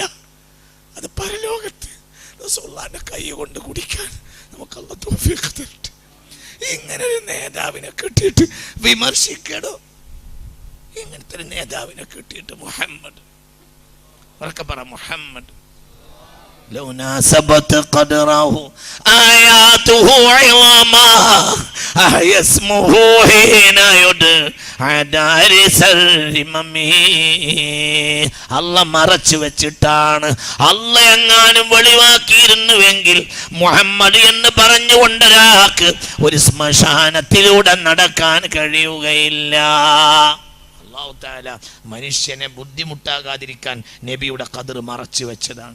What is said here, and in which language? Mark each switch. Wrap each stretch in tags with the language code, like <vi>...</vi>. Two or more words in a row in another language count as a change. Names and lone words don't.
<ml>അത് പരലോകത്ത് റസൂലുള്ളാഹിന്റെ കൈ കൊണ്ട് കുടിക്കാൻ നമുക്ക് അല്ലാഹു തൗഫീഖ് തരട്ടെ. ഇങ്ങനെ ഒരു നേതാവിനെ കിട്ടിയിട്ട് വിമർശിക്കണോ? ഇങ്ങനത്തെ ഒരു നേതാവിനെ കിട്ടിയിട്ട് മുഹമ്മദ് ഉറക്കെ പറ, മുഹമ്മദ്</ml> <ar>لو ناسبت قدره آياته عظما أحيا اسمه حين يدعى دارس الرمم.</ar> <ml>അല്ല മറച്ചു വെച്ചിട്ടാണ്. അല്ല എങ്ങാനും വെളിവാക്കിയിരുന്നുവെങ്കിൽ മുഹമ്മദ് എന്ന് പറഞ്ഞുകൊണ്ടൊരാൾക്ക് ഒരു ശ്മശാനത്തിലൂടെ നടക്കാൻ കഴിയുകയില്ല. അല്ലാഹു തആല മനുഷ്യനെ ബുദ്ധിമുട്ടാകാതിരിക്കാൻ നബിയുടെ ഖദർ മറച്ചു വെച്ചതാണ്.</ml>